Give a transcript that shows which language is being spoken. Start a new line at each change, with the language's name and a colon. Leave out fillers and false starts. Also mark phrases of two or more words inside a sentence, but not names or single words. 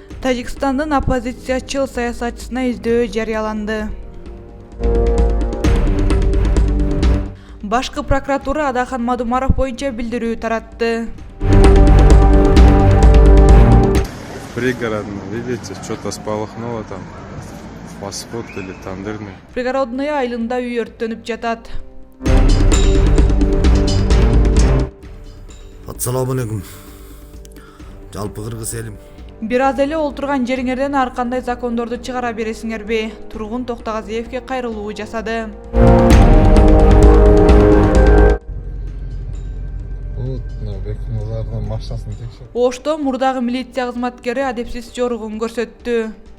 Kyrgyz: Тажикстандын оппозициячыл саясатчысына издөө жарыяланды. Башкы прокуратура Адахан Мадумаров боюнча билдирүү таратты.
Russian: Пригородный, видите, что-то сполохнуло там. Фастфуд или тандырный.
Kyrgyz: Пригородный айылында үй өрттөнүп жатат.
Arabic: السلام عليكم.
Kyrgyz: Жалпы кыргыз элим. Бир аз эле олтурган жериңерден ар кандай закондорду чыгара бересиңерби? Тургун Токтогазиевке кайрылуу жасады. Ошто мурдагы милиция кызматкери адепсиз жоругун көрсөттү.